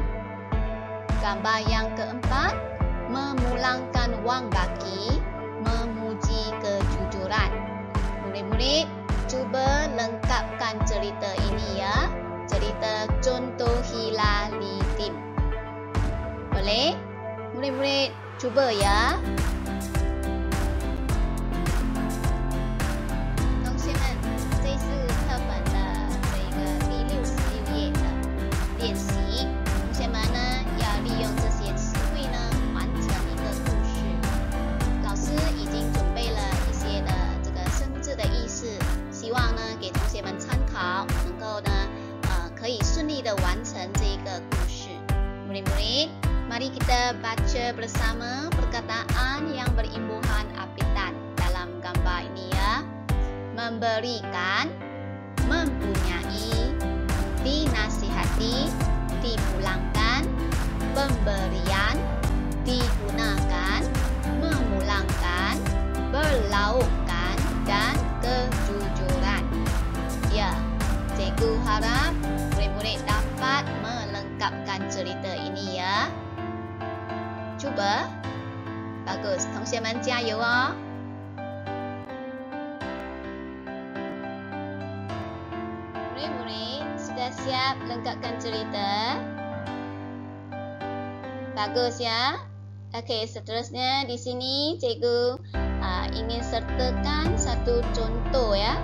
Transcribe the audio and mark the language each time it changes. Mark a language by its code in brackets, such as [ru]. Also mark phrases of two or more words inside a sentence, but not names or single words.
[ms] Gambar yang keempat, memulangkan wang baki, memuji kejujuran. Murid-murid, cuba lengkapkan cerita ini ya. Cerita contohilah Lidim. Boleh? Murid-murid cuba ya. [zh] 同学们，这是课本的这个第66页的练习。同学们呢，要利用这些词汇呢，完成一个故事。老师已经准备了一些的这个生字的意思。希望呢给同学们参考，能够呢可以顺利的完成这个故事。 [ms] Murid-murid, mari kita baca bersama perkataan yang berimbuhan apitan dalam gambar ini ya. Memberikan, mempunyai, dinasihati, dipulangkan, pemberian, digunakan, memulangkan, berlaukkan dan kejujuran. Ya, cikgu harap murid-murid dapat melengkapkan cerita ini ya. Cuba. Bagus, [zh] 同学们加油哦。 [ms] Murid-murid sudah siap lengkapkan cerita? Bagus ya. Okey, seterusnya di sini cikgu ingin sertakan satu contoh ya.